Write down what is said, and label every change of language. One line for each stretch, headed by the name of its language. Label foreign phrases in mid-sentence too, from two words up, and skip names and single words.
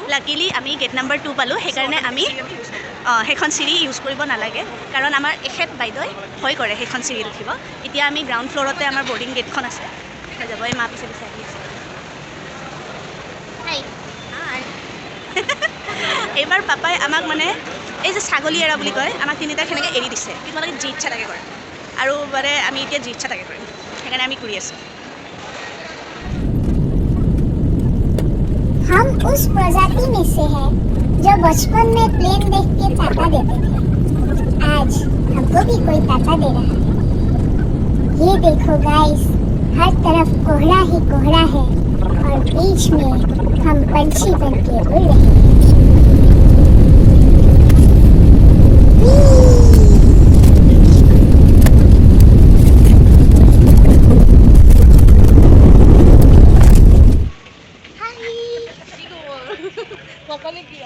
Assamese: লাকিলি আমি
English: gate number
Assamese: 2 পালোঁ সেইকাৰণে আমি সেইখন চিৰি ইউজ কৰিব নালাগে কাৰণ আমাৰ এখেত বাইদেৱে ভয় কৰে সেইখন চিৰিত উঠিব এতিয়া আমি গ্ৰাউণ্ড ফ্ল'ৰতে আমাৰ বৰ্ডিং গেটখন আছে যাব এই মা পিছে পিছে আহি আছে এইবাৰ পাপাই আমাক মানে এই যে ছাগলী এৰা বুলি কয় আমাক তিনিটাক সেনেকৈ এৰি দিছে কিন্তু তোমালোকে যি ইচ্ছা তাকে কৰে আৰু মানে আমি এতিয়া যি ইচ্ছা তাকে কৰিম সেইকাৰণে আমি কৰি আছোঁ
Hindi: हम उस प्रजाति में से हैं जो बचपन में प्लेन देख के ताता देते थे आज हमको भी कोई ताता दे रहा है ये देखो गाइस हर तरफ कोहरा ही कोहरा है और बीच में हम पंछी बन के उड़ रहे हैं पापा ने किया